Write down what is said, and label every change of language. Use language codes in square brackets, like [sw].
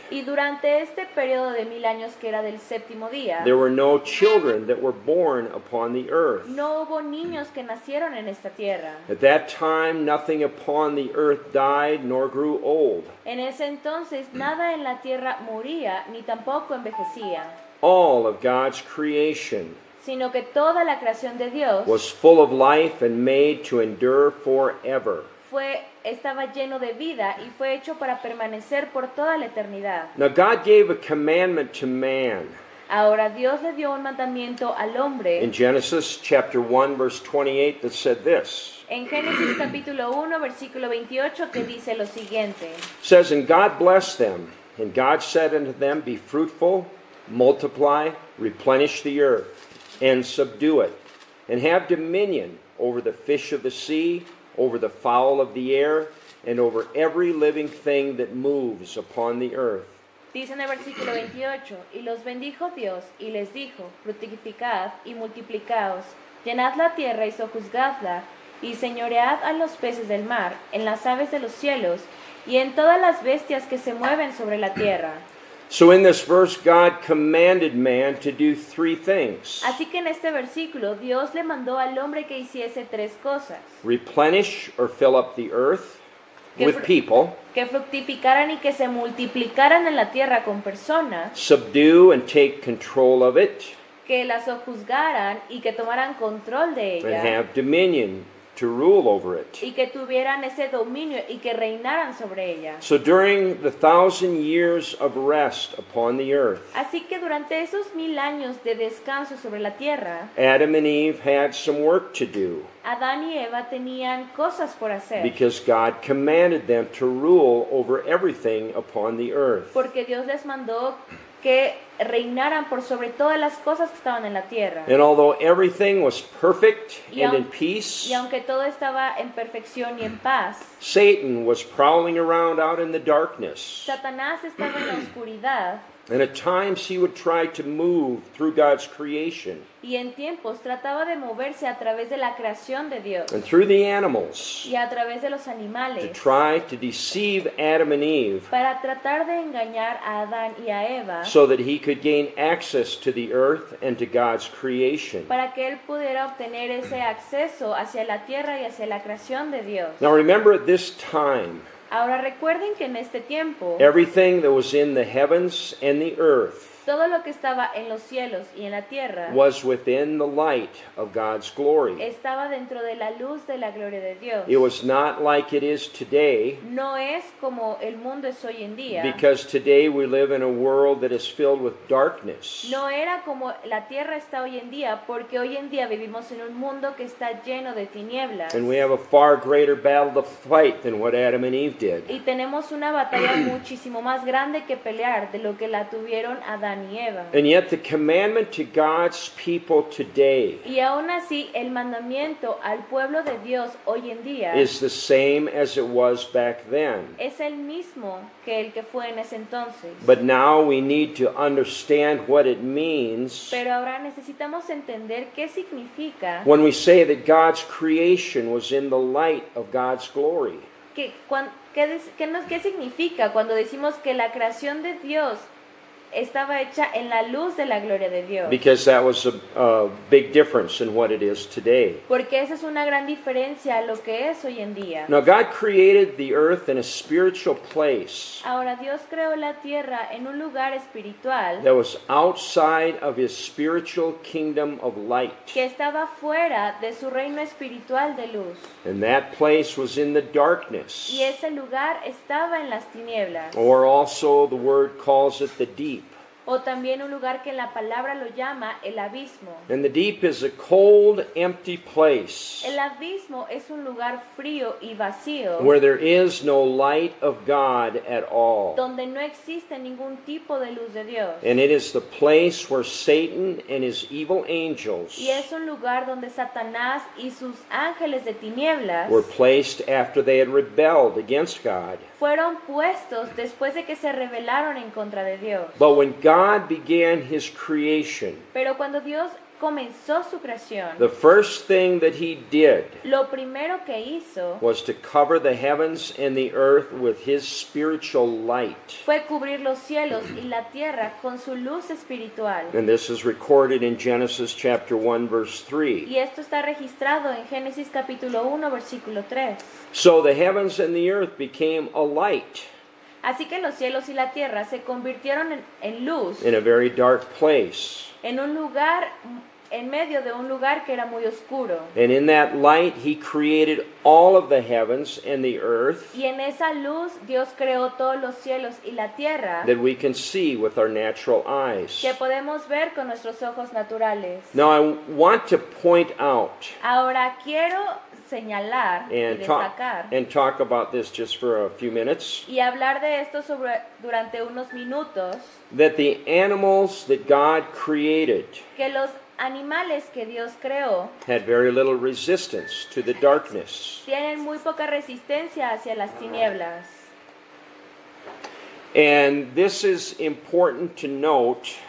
[es] Y durante este periodo de 1000 años que era del séptimo día, [en] there were no children that were born upon the earth. [es] no hubo niños que nacieron en esta tierra. [en] At that time, nothing upon the earth died nor grew old. [es] En ese entonces nada en la tierra moría ni tampoco envejecía, [en] All of God's creation [es] sino que toda la creación de Dios [en] was full of life and made to endure forever. [es] estaba lleno de vida y fue hecho para permanecer por toda la eternidad. [en] Now God gave a commandment to man [es] Ahora Dios le dio un mandamiento al hombre [en] in Genesis chapter 1 verse 28 that said this. [es] en Génesis capítulo 1 versículo 28 que dice lo siguiente. [en] It says, "And God blessed them, and God said unto them, Be fruitful, multiply, replenish the earth, and subdue it, and have dominion over the fish of the sea, over the fowl of the air, and over every living thing that moves upon the earth." [es] Dice en el versículo 28, y los bendijo Dios y les dijo, fructificad y multiplicaos, llenad la tierra y sojuzgadla, y señoread a los peces del mar, en las aves de los cielos, y en todas las bestias que se mueven sobre la tierra. [en] So in this verse, God commanded man to do three things. [es] Así que en este versículo Dios le mandó al hombre que hiciese tres cosas: [en] Replenish or fill up the earth [es] Que [en] with [es] fru- [en] people, [es] que fructificaran y que se multiplicaran en la tierra con personas, [en] subdue and take control of it, [es] que la sojuzgaran y que tomaran control de [en] and [es] ella, [en] have dominion to rule over it. [es] y que tuvieran ese dominio y que reinaran sobre ella. [en] So during the 1,000 years of rest upon the earth, [es] Así que durante esos 1000 años de descanso sobre la tierra, [en] Adam and Eve had some work to do [es] Adán y Eva tenían cosas por hacer, [en] because God commanded them to rule over everything upon the earth. [es] porque Dios les mandó que reinaran por sobre todas las cosas que estaban en la tierra. [en] And although everything was perfect [es] Y [en] and [es] aun- [en] in peace, [es] Y aunque todo estaba en perfección y en paz, [en] Satan was prowling around out in the darkness. [es] Satanás estaba en la oscuridad [en] And at times he would try to move through God's creation [es] y en tiempos trataba de moverse a través de la creación de Dios [en] and through the animals [es] y a través de los [en] to [es] animales [en] try to deceive Adam and Eve [es] para tratar de engañar a Adán y a Eva [en] so that he could gain access to the earth and to God's creation. [es] para que él pudiera obtener ese acceso hacia la tierra y hacia la creación de Dios. [en] Now remember, at this time, [es] Ahora recuerden que en este tiempo [en] everything that was in the heavens and the earth [es] todo lo que estaba en los cielos y en la tierra [en] was within the light of God's glory. [es] estaba dentro de la luz de la gloria de Dios. [en] It was not like it is today, [es] No es como el mundo es hoy en día. [en] because today we live in a world that is filled with darkness. [es] No era como la tierra está hoy en día, porque hoy en día vivimos en un mundo que está lleno de tinieblas. [en] And we have a far greater battle to fight than what Adam and Eve did. [es] Y tenemos una batalla muchísimo más grande que pelear de lo que la tuvieron Adán y Eva. [en] And yet the commandment to God's people today [es] Y aún así, el mandamiento al pueblo de Dios hoy en día [en] is the same as it was back then. [es] es el mismo que el que fue en ese entonces. [en] But now we need to understand what it means [es] Pero ahora necesitamos entender qué significa [en] when we say that God's creation was in the light of God's glory. [es] ¿Qué significa cuando decimos que la creación de Dios estaba hecha en la luz de la gloria de Dios? [en] Because that was a big difference in what it is today. [es] Porque esa es una gran diferencia a lo que es hoy en día. [en] Now God created the earth in a spiritual place [es] Ahora Dios creó la tierra en un lugar espiritual [en] that was outside of his spiritual kingdom of light. [es] que estaba fuera de su reino espiritual de luz. [en] And that place was in the darkness. [es] Y ese lugar estaba en las tinieblas. [en] Or also the word calls it the deep. [es] o también un lugar que en la palabra lo llama el abismo. [en] And the deep is a cold, empty place [es] El abismo es un lugar frío y vacío, [en] where there is no light of God at all. [es] donde no existe ningún tipo de luz de Dios. [en] And it is the place where Satan and his evil angels [es] Y es un lugar donde Satanás y sus ángeles de tinieblas [en] were placed after they had rebelled against God. [es] fueron puestos después de que se rebelaron en contra de Dios. [en] But when God began his creation, [es] Pero cuando Dios comenzó su creación, [en] the first thing that he did [es] lo primero que hizo [en] was to cover the heavens and the earth with his spiritual light. [es] fue cubrir los cielos y la tierra con su luz espiritual. [en] And this is recorded in Genesis chapter 1 verse 3. [es] Y esto está registrado en Génesis capítulo 1, versículo 3. [en] So the heavens and the earth became a light [es] Así que los cielos y la tierra se convirtieron en luz, [en] in a very dark place. [es] en un lugar, en medio de un lugar que era muy oscuro. [en] And in that light he created all of the heavens and the earth [es] Y en esa luz Dios creó todos los cielos y la tierra [en] that we can see with our natural eyes. [es] que podemos ver con nuestros ojos naturales. [en] Now I want to point out [es] Ahora quiero señalar y [en] and [es] destacar [en] talk about this just for a few minutes, [es] y hablar de esto durante unos minutos, [en] that the animals that God created [es] que los animales que Dios creó [en] had very little resistance to the darkness. [es] tienen muy poca resistencia hacia las tinieblas. [en] And this is important to note